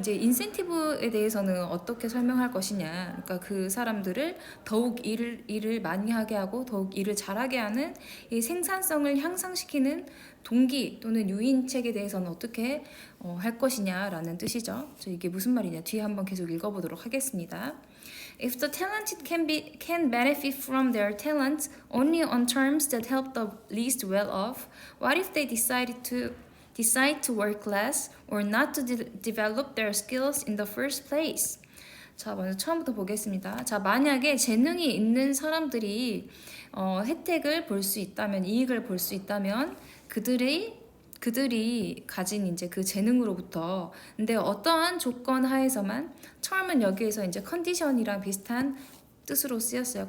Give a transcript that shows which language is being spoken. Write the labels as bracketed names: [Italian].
[Korean] 이제 인센티브에 대해서는 어떻게 설명할 것이냐. 그러니까 그 사람들을 더욱 일을 많이 하게 하고 더욱 일을 잘하게 하는 이 생산성을 향상시키는 동기 또는 유인책에 대해서는 어떻게 할 것이냐라는 뜻이죠. 이게 무슨 말이냐 뒤에 한번 계속 읽어보도록 하겠습니다. [English] If the talented can benefit from their talents only on terms that help the least well-off, what if they decide to work less or not to develop their skills in the first place? [Korean] 자, 먼저 처음부터 보겠습니다. 자, 만약에 재능이 있는 사람들이 혜택을 볼 수 있다면, 이익을 볼 수 있다면 그들이 가진 이제 그 재능으로부터, 근데 어떠한 조건 하에서만, 처음은 여기에서 이제 컨디션이랑 비슷한 뜻으로 쓰였어요.